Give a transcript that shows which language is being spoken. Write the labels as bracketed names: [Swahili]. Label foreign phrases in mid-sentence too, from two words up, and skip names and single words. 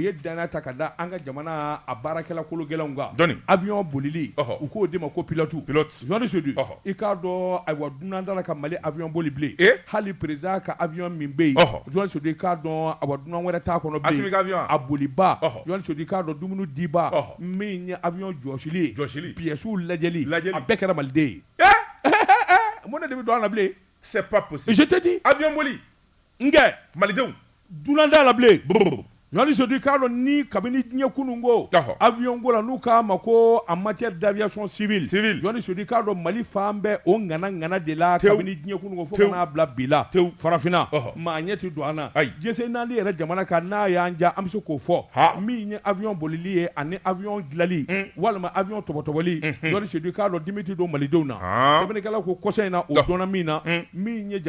[Bambara] ye danaya ta ka da an ka jamana a baarakɛla kologɛlɛnw kan avion bolili u k'o di ma ko pilote Joël Cissé i k'a dɔn ayiwa dunan dala ka Mali avion boli bilen hali président ka avion min bɛ yen Joël Cissé k'a dɔn ayiwa dunan wɛrɛ t'a kɔnɔ bilen a boliba Joël Cissé k'a dɔn dumuni diba min ye avion jɔsili ye pièces lajɛli a bɛɛ kɛra Maliden ye mun de bɛ don an na bilen [French] c'est pas possible je te dis [Bambara] avion boli nkɛ Malidenw dunan da la bilen journaliste du k'a ni kabini diɲɛ kunungo avion ko la n'u k'a ma ko [French] en matière d'aviation civile [Bambara] journaliste du k'a Mali fan bɛɛ o ŋana de la kabini diɲɛ kunungo fo ka n'a bila bi la farafinna maa ɲɛ ti don an na jɛsen n'ale yɛrɛ jamana kan n'a y'an ja an bɛ se k'o fɔ min ye avion bolili ye ani avion dilali walima avion tɔbɔtɔbɔli journaliste du k'a dimi ti don malidenw na sɛbɛnnikɛla ko kɔsɔ in na o dɔnna min na min ye